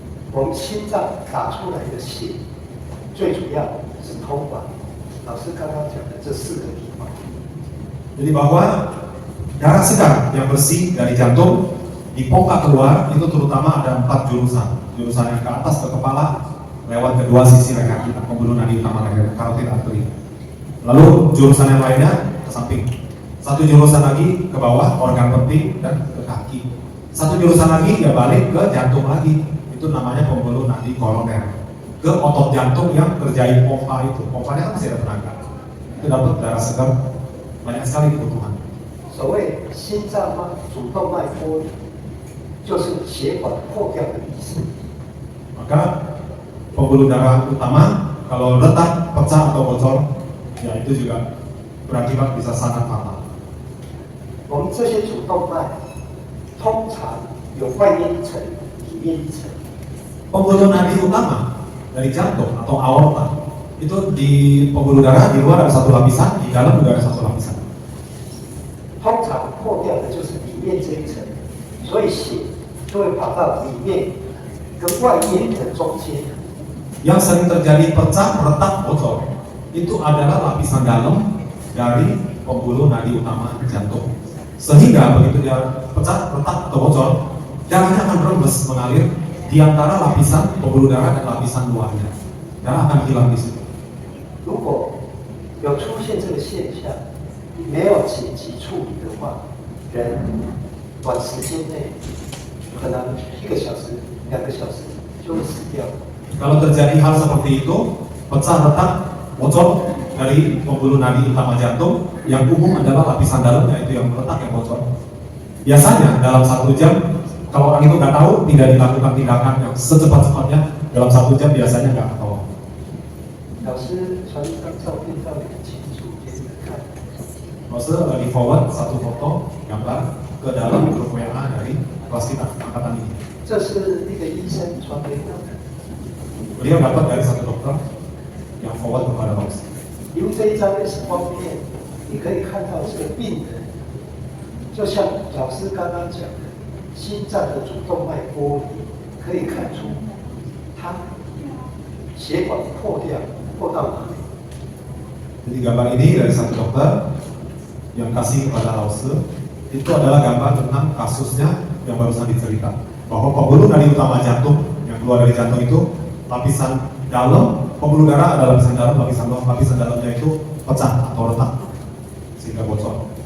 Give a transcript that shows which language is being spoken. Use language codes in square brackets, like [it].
[zh] 我们心脏打出来的血，最主要是通往老师刚刚讲的这4个地方。 [id] Jadi bahwa darah segar yang bersih dari jantung dipompa keluar itu terutama ada 4 jurusan. Jurusan yang ke atas ke kepala lewat kedua sisi leher kita, pembuluh nadi utama leher, carotid artery. Lalu jurusan yang lainnya ke samping. Satu jurusan lagi ke bawah, organ penting dan ke kaki. Satu jurusan lagi ya balik ke jantung lagi. Itu namanya pembuluh nadi koroner. Ke otot jantung yang kerjain pompa itu. Pompanya kan masih ada tenaga. Itu dapat darah segar banyak sekali kebutuhan. [zh] 所谓心脏主动脉剥离，就是血管破掉的意思。 [id] Maka pembuluh darah utama kalau retak, pecah atau bocor, ya itu juga berakibat bisa sangat fatal. [zh] 我们这些主动脉通常有外面一层、里面一层。 [id] Pembuluh nadi utama dari jantung atau aorta itu di pembuluh darah di luar ada satu lapisan, di dalam juga ada satu lapisan. [zh] 通常破掉的就是里面这一层，所以血就会跑到里面跟外面的中间。 [id] Yang sering terjadi pecah, retak, bocor itu adalah lapisan dalam dari pembuluh nadi utama jantung. Sehingga begitu dia pecah, retak atau bocor, darahnya akan rembes mengalir di antara lapisan pembuluh darah dan lapisan luarnya. Darah akan hilang di situ. [zh] 如果有出现这个现象，没有紧急处理的话，人短时间内可能1个小时、2个小时就会死掉。 [id] Kalau terjadi hal seperti itu, pecah, retak, bocor dari pembuluh nadi utama jantung, yang umum adalah lapisan dalamnya itu yang retak, yang bocor. Biasanya dalam 1 jam, kalau orang itu nggak tahu, tidak dilakukan tindakan yang secepat-cepatnya, dalam 1 jam biasanya nggak ketahuan. [zh] 老师传一张照片到你的群组给你们看。 [id] Maksudnya lagi forward satu foto gambar ke dalam grup WA dari kelas kita angkatan ini. [zh] 这是一个医生传给我的。 [id] Beliau dapat dari satu dokter yang forward kepada Rox. [zh] 因为这一张 X 光片，你可以看到这个病人，就像老师刚刚讲的，心脏的主动脉剥离，可以看出他血管破掉，破到哪里？ [id] Jadi gambar ini dari satu dokter yang kasih kepada Lause, itu adalah gambar tentang kasusnya yang barusan dicerita, bahwa pembuluh nadi utama jantung yang keluar dari jantung itu lapisan dalam, pembuluh darah ada lapisan dalam, lapisan luar, lapisan dalamnya itu pecah atau retak sehingga bocor.